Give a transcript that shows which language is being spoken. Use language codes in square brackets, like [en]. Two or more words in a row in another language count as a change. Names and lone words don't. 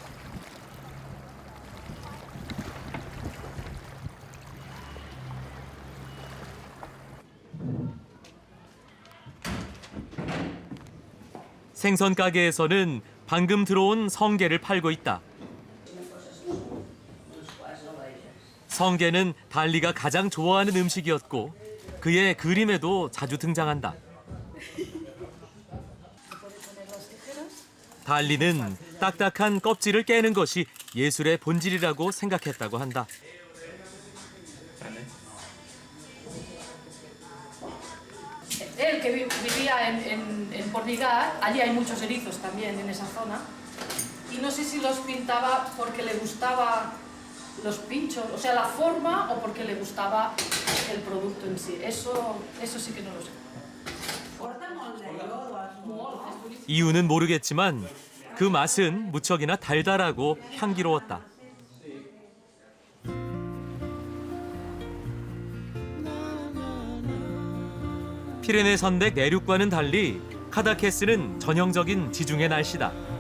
[ko] 생선 가게에서는 방금 들어온 성게를 팔고 있다. 성게는 달리가 가장 좋아하는 음식이었고 그의 그림에도 자주 등장한다. 달리는 딱딱한 껍질을 깨는 것이 예술의 본질이라고 생각했다고 한다. [es] Él que vivía en Porligar, allí hay muchos erizos también en esa zona, y no sé si los pintaba porque le gustaba los pinchos, o sea, la forma, o porque le gustaba el producto en sí. Eso sí que no lo sé. [ko] 이유는 모르겠지만 그 맛은 무척이나 달달하고 향기로웠다. 피레네 산맥 내륙과는 달리 카다케스는 전형적인 지중해 날씨다.